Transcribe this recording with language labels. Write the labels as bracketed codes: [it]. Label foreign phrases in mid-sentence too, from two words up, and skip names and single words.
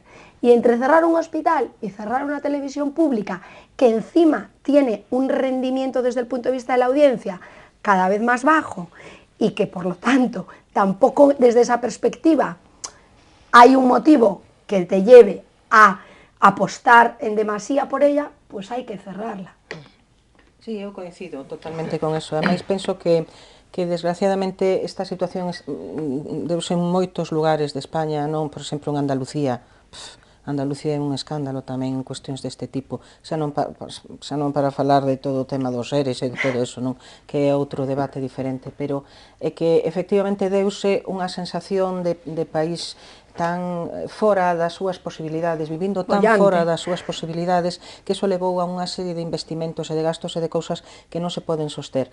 [es] Y entre cerrar un hospital y cerrar una televisión pública, que encima tiene un rendimiento desde el punto de vista de la audiencia cada vez más bajo, y que por lo tanto tampoco desde esa perspectiva hay un motivo que te lleve a apostar en demasía por ella, pues hai que cerrarla. [gl] Sí, eu coincido totalmente con eso. Ademais, penso que desgraciadamente esta situación deuse en moitos lugares de España, non, por exemplo, en Andalucía. Andalucía é un escándalo tamén en cuestións deste tipo, xa non para falar de todo o tema dos seres e de todo eso, non, que é outro debate diferente, pero é que efectivamente deuse unha sensación de país tan fora das súas posibilidades, vivindo tan fora das súas posibilidades, que iso levou a unha serie de investimentos e de gastos e de cousas que non se poden soster.